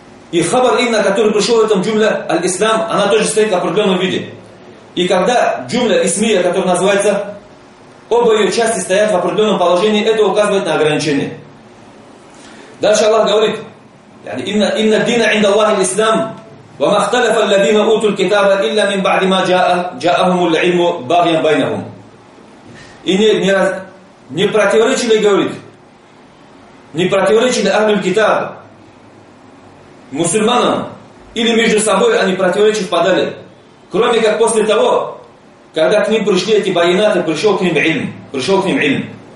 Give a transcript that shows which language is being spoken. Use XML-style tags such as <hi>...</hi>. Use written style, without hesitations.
<ru>И хабар имна, который пришел в этом джумле, аль-ислам, она тоже стоит в определенном виде. И когда джумля исмия, которая называется, оба ее части стоят в определенном положении, это указывает на ограничение. Дальше Аллах говорит,</ru> <ar>«Инна дина инда Аллахи ислам». وما اختلف الذين أوتوا الكتاب إلا من بعد ما جاءهم العلم باغيا بينهم.</ar> <ru>Не противоречили, говорит, не противоречили Ахлю Китаб мусульманам или между собой они противоречия впадали, кроме как после того, когда к ним пришли эти байнаты, пришел к ним ильм, пришел к ним ильм.</ru>